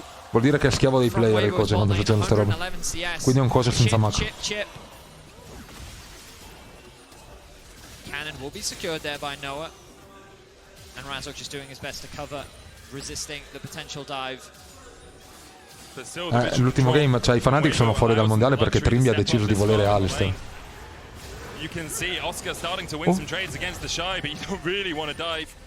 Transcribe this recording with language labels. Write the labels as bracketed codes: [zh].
[it] Vuol dire che è schiavo dei player il coach quando succedono queste robe. Quindi è un coach senza macro. [en] Cannon will be secured there by Noah. And Razok just doing his best to cover, resisting the potential dive. [it] L'ultimo game, cioè i Fnatic sono fuori dal mondiale perché Trimby ha deciso di volere Alistar. [en] You can see Oscar starting to win some trades against the Shy, but you don't really want to dive.